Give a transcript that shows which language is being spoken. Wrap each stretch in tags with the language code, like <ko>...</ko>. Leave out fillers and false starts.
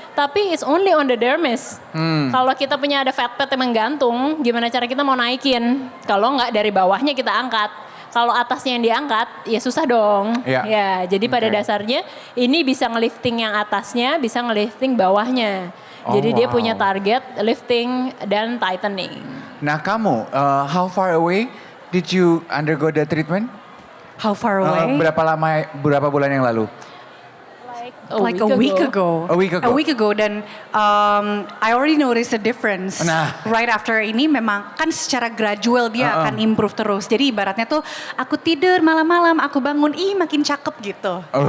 <id>Tapi</id> <en>it's only on the dermis.</en> <id>Kalau kita punya ada fat yang menggantung, gimana cara kita mau naikin? Kalau nggak dari bawahnya kita angkat. Kalau atasnya yang diangkat, ya susah dong. Iya. Ya, jadi pada dasarnya ini bisa ngelifting yang atasnya, bisa ngelifting bawahnya. Jadi dia punya target lifting dan tightening. Nah kamu,</id> <en>how far away did you undergo the treatment? How far away?</en> <id>Berapa bulan yang lalu?</id> <en>Like a week ago. A week ago.</en> <id>Dan</id> <en>I already noticed a difference. Nah. Right after</en> <id>ini memang kan secara gradual dia akan improve terus. Jadi ibaratnya tuh aku tidur malam-malam, aku bangun, makin cakep gitu.</id>